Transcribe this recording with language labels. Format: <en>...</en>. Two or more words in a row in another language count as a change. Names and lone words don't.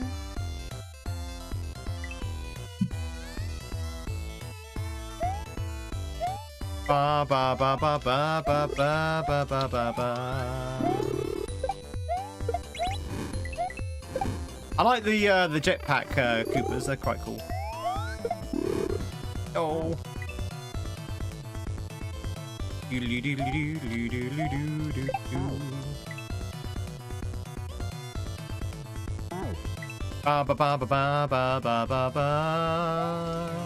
<en>Ba ba ba ba ba ba ba ba ba ba ba. I like the jetpack Koopas. They're quite cool. Oh. Ba ba ba ba ba ba ba ba ba.</en>